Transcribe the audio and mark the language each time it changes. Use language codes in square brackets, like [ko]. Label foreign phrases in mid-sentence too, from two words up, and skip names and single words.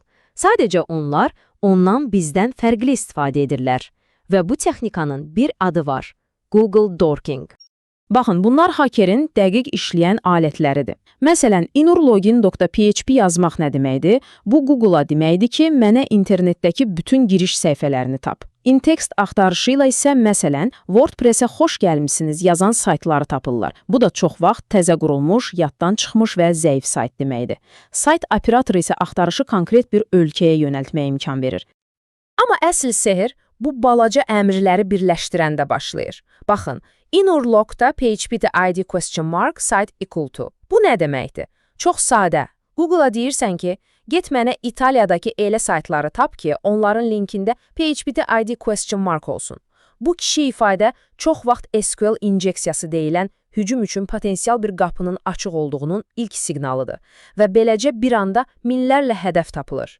[az] Sadəcə onlar ondan bizdən fərqli istifadə edirlər. Və bu texnikanın bir adı var. Google Dorking. Baxın, bunlar hakerin dəqiq işləyən alətləridir. Məsələn, inurlogin.php yazmaq nə deməkdir? Bu Google-a deməkdir ki, mənə internetdəki bütün giriş səhifələrini tap. In-text axtarışı ilə isə, məsələn, WordPress-ə xoş gəlmisiniz yazan saytları tapırlar. Bu da çox vaxt təzə qurulmuş, yaddan çıxmış və zəif sayt deməkdir. Sayt operatoru isə axtarışı konkret bir ölkəyə yönəltməyə imkan verir. Amma əsl sehr bu balaca əmrləri birləşdirəndə başlayır. Baxın, [en] inurlog.php id site equal to. [az] Bu nə deməkdir? Çox sadə. Google-a deyirsən ki, get mənə İtaliyadakı elə saytları tap ki, onların linkində php id olsun. Bu kişi ifadə çox vaxt SQL injeksiyası deyilən hücum üçün potensial bir qapının açıq olduğunun ilk siqnalıdır və beləcə bir anda minlərlə hədəf tapılır.